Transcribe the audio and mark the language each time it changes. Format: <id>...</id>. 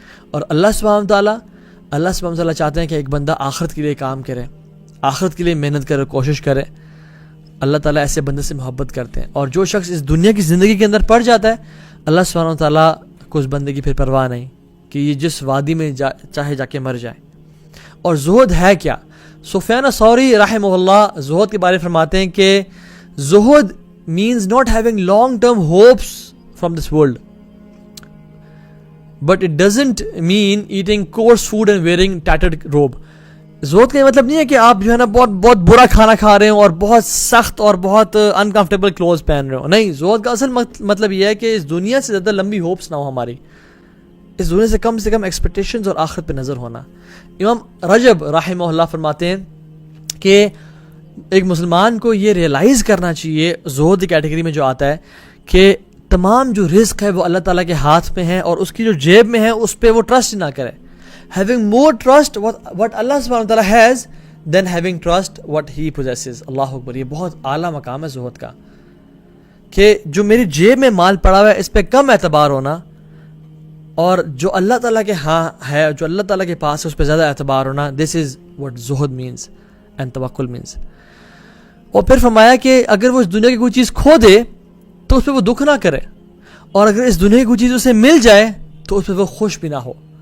<ur>اور اللہ سبحانہ تعالیٰ چاہتے ہیں کہ ایک بندہ آخرت کے لیے کام کرے, آخرت کے لیے محنت کرے, کوشش کرے. اللہ تعالیٰ ایسے بندے سے محبت کرتے ہیں. اور جو شخص اس دنیا کی زندگی کے اندر پڑ جاتا ہے, اللہ سبحانہ تعالیٰ کو اس بندے کی پھر پرواہ نہیں کہ یہ جس وادی میں چاہے جا کے مر جائے. اور زہد ہے کیا؟ سفیان ثوری رحمہ اللہ زہد کے بارے میں فرماتے ہیں کہ زہد</ur> <en>means not having long term hopes from this world, but it doesn't mean eating coarse food and wearing tattered robe.</en> <ur>زہد کا یہ مطلب نہیں ہے کہ آپ جو ہے نا بہت برا کھانا کھا رہے ہو اور بہت سخت اور بہت انکمفرٹیبل کلوز پہن رہے ہو. نہیں, زہد کا اصل مطلب یہ ہے کہ اس دنیا سے زیادہ لمبی ہوپس نہ ہو ہماری, اس دنیا سے کم ایکسپیکٹیشنز اور آخرت پہ نظر ہونا. امام رجب رحمہ اللہ فرماتے ہیں کہ ایک مسلمان کو یہ ریئلائز کرنا چاہیے زہد کی کیٹیگری میں جو آتا ہے کہ تمام جو رزق ہے وہ اللہ تعالیٰ کے ہاتھ میں ہے اور اس کی جو جیب میں ہے اس پہ وہ ٹرسٹ نہ کرے.</ur> <en>having more trust what Allah subhanahu wa ta'ala has than having trust what he possesses.</en> <ur>اللہ اکبر. یہ بہت اعلیٰ مقام ہے زہد کا کہ جو میری جیب میں مال پڑا ہوا ہے اس پہ کم اعتبار ہونا اور جو اللہ تعالیٰ کے ہاں ہے جو اللہ تعالیٰ کے پاس ہے اس پہ زیادہ اعتبار ہونا.</ur> <en>This is what زہد means and توکل means.</en> <ur>اور پھر فرمایا کہ اگر وہ اس دنیا کی کوئی چیز کھو دے تو اس پہ وہ دکھ نہ کرے اور اگر اس دنیا کی کوئی چیز اسے مل جائے تو اس پہ وہ خوش بھی نہ ہو.</ur>